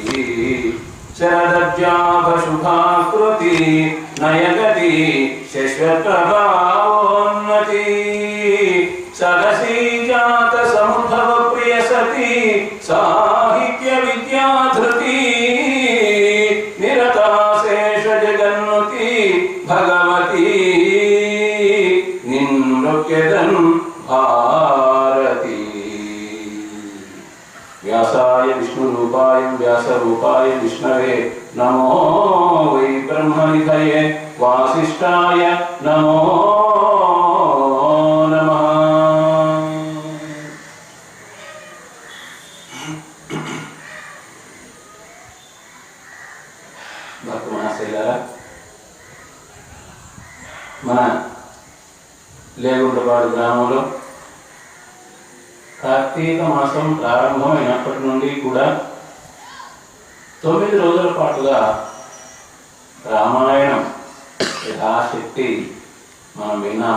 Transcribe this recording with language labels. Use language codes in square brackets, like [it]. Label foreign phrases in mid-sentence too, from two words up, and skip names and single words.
[sa] शरदब्जाभशुभाकृति नयगति शश्वतभावोन्नति सरसी जातसमुद्भवप्रियसती साहित्यविद्याधृती निरता शेषजगन्नुती भगवती निनृत्यदन् भारती। व्यासाय विष्णुरूपाय व्यासरूपाय विष्णवे नमो वै ब्रह्मनिधये वासिष्ठाय नमो नमः। [te] భక్తమహాశైలారా, మన లేగుంటపాడు గ్రామంలో కార్తీక మాసం ప్రారంభమైనప్పటి నుండి కూడా 9 రోజుల పాటుగా రామాయణం యథాశక్తి మనం విన్నాం.